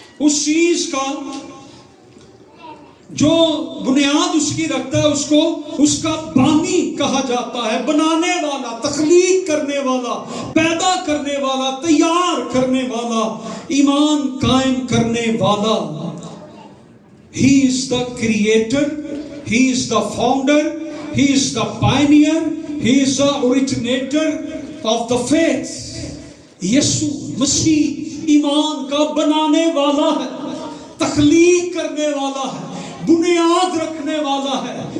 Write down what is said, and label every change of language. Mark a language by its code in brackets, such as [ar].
[hi] उस चीज का जो बुनियाद उसकी रखता है उसको उसका बानी कहा जाता है। बनाने वाला, तख्लीक करने वाला, पैदा करने वाला, तैयार करने वाला, ईमान कायम करने वाला। [en] He is the creator, he is the founder, he is the pioneer, he is the originator of the faith. [hi] यीशु मसीह ईमान का बनाने वाला है, तख्लीक करने वाला है, बुनियाद रखने वाला है।